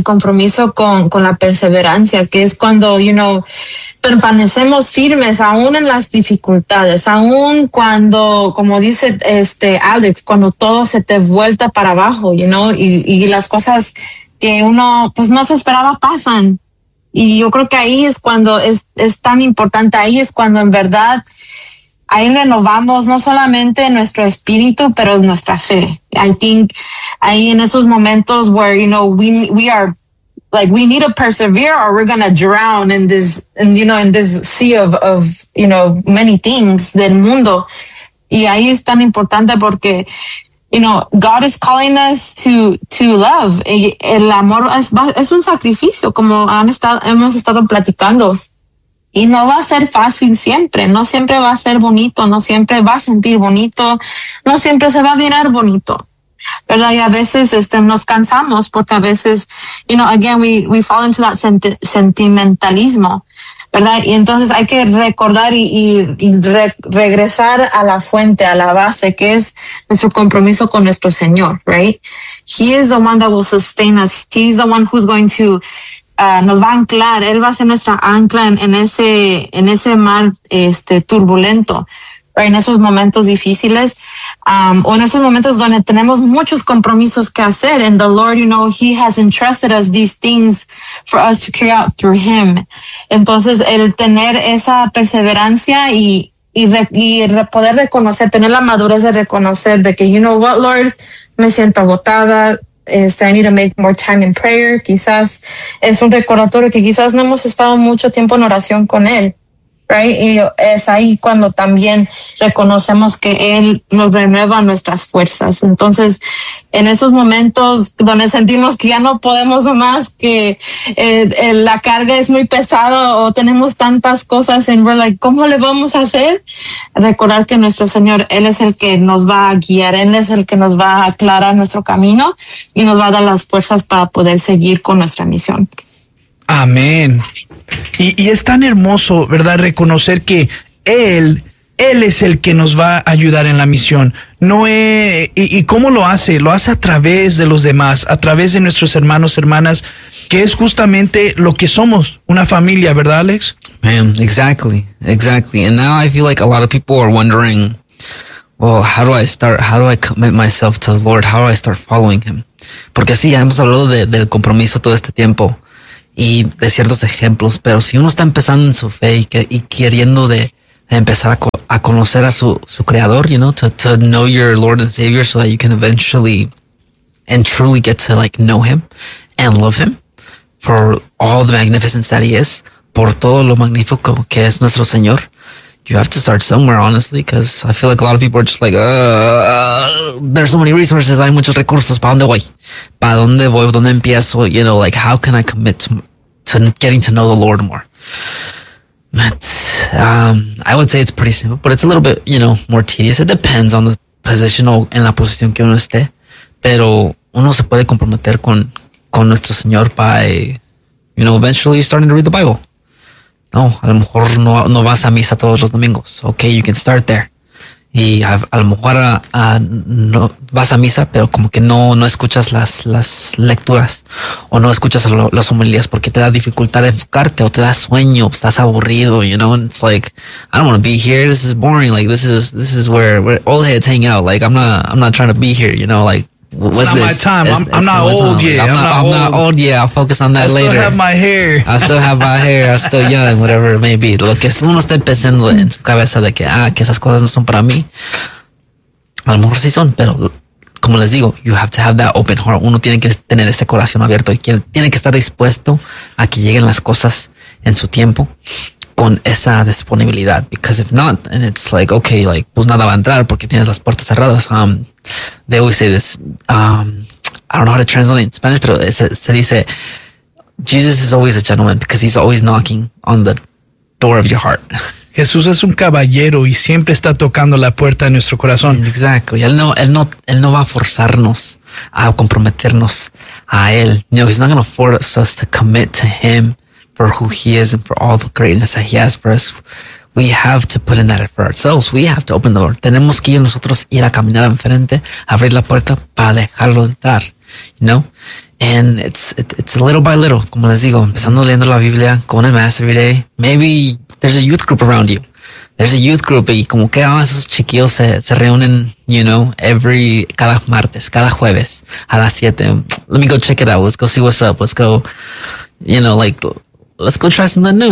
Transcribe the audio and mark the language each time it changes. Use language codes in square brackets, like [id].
[es] El compromiso con la perseverancia, que es cuando, you know, permanecemos firmes aún en las dificultades, aún cuando, como dice Alex, cuando todo se te vuelta para abajo, you know, y las cosas que uno pues no se esperaba pasan. Y yo creo que ahí es cuando es tan importante, ahí es cuando en verdad ahí renovamos no solamente nuestro espíritu, pero nuestra fe. [en] I think [es] ahí en esos momentos [en] where, you know, we are like, we need to persevere or we're gonna drown in this, and you know, in this sea of you know, many things [es] del mundo. Y ahí es tan importante porque, [en] you know, God is calling us to love. [es] El amor es un sacrificio, como hemos estado platicando. Y no va a ser fácil siempre. No siempre va a ser bonito. No siempre va a sentir bonito. No siempre se va a mirar bonito, ¿verdad? Y a veces nos cansamos porque a veces, [en] you know, again, we fall into that [es] sentimentalismo, ¿verdad? Y entonces hay que recordar y regresar a la fuente, a la base, que es nuestro compromiso con nuestro Señor, right? [en] He is the one that will sustain us. He is the one who's going to, nos va a anclar. [es] Él va a ser nuestra ancla en ese mar, turbulento, right? En esos momentos difíciles, o en esos momentos donde tenemos muchos compromisos que hacer. [en] And the Lord, you know, He has entrusted us these things for us to carry out through Him. [es] Entonces, el tener esa perseverancia y poder reconocer, tener la madurez de reconocer de que, [en] you know what, [es] Lord, me siento agotada. [en] I need to make more time in prayer. [es] Quizás es un recordatorio que quizás no hemos estado mucho tiempo en oración con Él. Right? Y es ahí cuando también reconocemos que Él nos renueva nuestras fuerzas. Entonces, en esos momentos donde sentimos que ya no podemos más, que la carga es muy pesada o tenemos tantas cosas, [en] and we're like, [es] ¿cómo le vamos a hacer? Recordar que nuestro Señor, Él es el que nos va a guiar, Él es el que nos va a aclarar nuestro camino y nos va a dar las fuerzas para poder seguir con nuestra misión. Amén. Y es tan hermoso, ¿verdad? Reconocer que Él es el que nos va a ayudar en la misión. ¿Y cómo lo hace? Lo hace a través de los demás, a través de nuestros hermanos, hermanas, que es justamente lo que somos, una familia, ¿verdad, Alex? [en] Man, exactly. And now I feel like a lot of people are wondering, well, how do I start? How do I commit myself to the Lord? How do I start following him? [es] Porque sí, hemos hablado del compromiso todo este tiempo y de ciertos ejemplos, pero si uno está empezando en su fe y queriendo de empezar a conocer a su creador, you know, [en] to know your Lord and Savior so that you can eventually and truly get to like know him and love him for all the magnificence that he is, [es] por todo lo magnífico que es nuestro Señor. [en] You have to start somewhere, honestly, because I feel like a lot of people are just like, there's so many resources, [es] hay muchos recursos, ¿para dónde voy? ¿Para dónde voy? ¿Dónde empiezo? [en] You know, like, how can I commit to getting to know the Lord more? But I would say it's pretty simple, but it's a little bit, you know, more tedious. It depends on the position [es] o en la posición que uno esté, pero uno se puede comprometer con nuestro Señor [en] by, you know, eventually starting to read the Bible. [es] No, a lo mejor no vas a misa todos los domingos. [en] Okay, you can start there. [es] Y a lo mejor no vas a misa, pero como que no escuchas las lecturas o no escuchas las homilías porque te da dificultad enfocarte o te da sueño, estás aburrido, you know? [en] And it's like, I don't want to be here. This is boring. Like, this is where old heads hang out. Like, I'm not trying to be here, you know? Like, what's it's not this? My time. I'm not old yet. I'll focus on that later. I still have my hair. I'm still young, whatever it may be. [es] Lo que uno está pensando en su cabeza de que, que esas cosas no son para mí. A lo mejor sí son, pero como les digo, [en] you have to have that open heart. [es] Uno tiene que tener ese corazón abierto y tiene que estar dispuesto a que lleguen las cosas en su tiempo con esa disponibilidad. [en] Because if not, and it's like, okay, like, [es] pues nada va a entrar porque tienes las puertas cerradas. [en] They always say this, I don't know how to translate it in Spanish, [es] pero se dice, [en] Jesus is always a gentleman because he's always knocking on the door of your heart. [es] Jesús es un caballero y siempre está tocando la puerta de nuestro corazón. [en] Exactly. [es] Él no va a forzarnos a comprometernos a él. [en] No, he's not going to force us to commit to him for who he is and for all the greatness that he has for us. We have to put in that effort ourselves. We have to open the door. [es] Tenemos que ir nosotros ir a caminar enfrente, abrir la puerta para dejarlo entrar, you know? [en] And it's little by little, [es] como les digo, empezando leyendo la Biblia, [en] going to mass every day. Maybe there's a youth group around you. There's a youth group [es] y como que esos chiquillos se reúnen, you know, cada martes, cada jueves, a las 7. [en] Let me go check it out. Let's go see what's up. Let's go, you know, like, let's go try something new.